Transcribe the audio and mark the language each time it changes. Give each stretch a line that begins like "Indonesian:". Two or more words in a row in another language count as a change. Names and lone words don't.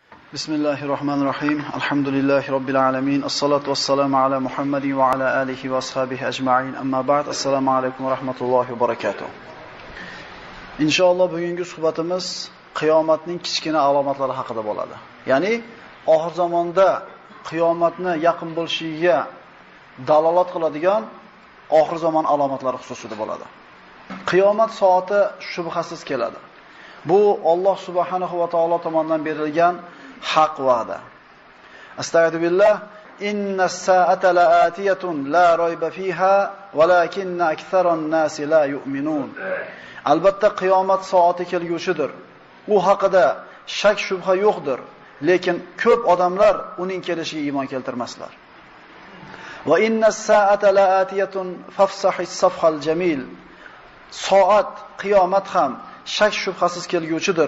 Arabic: بسم الله الرحمن الرحيم. الحمد لله رب العالمين. والصلاة والسلام على محمد وعلى آله وأصحابه أجمعين. أما بعد. السلام عليكم ورحمة الله وبركاته.
Uzbek: Inshaalloh bugungi suhbatimiz qiyomatning kichkina alomatlari haqida bo'ladi. Ya'ni oxir zamonda qiyomatni yaqin bo'lishiga dalolat qiladigan oxir zamon alomatlari xususida bo'ladi. Qiyomat soati shubhasiz keladi. Bu Alloh
Arabic: سبحانه وتعالى
Uzbek: tomonidan berilgan haq va'da.
Arabic: أستغفر الله. إن الساعة لآتية لا ريب فيها ولكن أكثر الناس لا يؤمنون.
Uzbek: Albatta qiyomat soati kelgushidir. U haqida shak shubha yo'qdir, lekin ko'p odamlar uning kelishiga iymon keltirmaslar.
Arabic: وإن الساعة لآتية فاصفح الصفح الجميل.
Uzbek: Soat qiyomat ham shak shubhasiz kelguvchidir.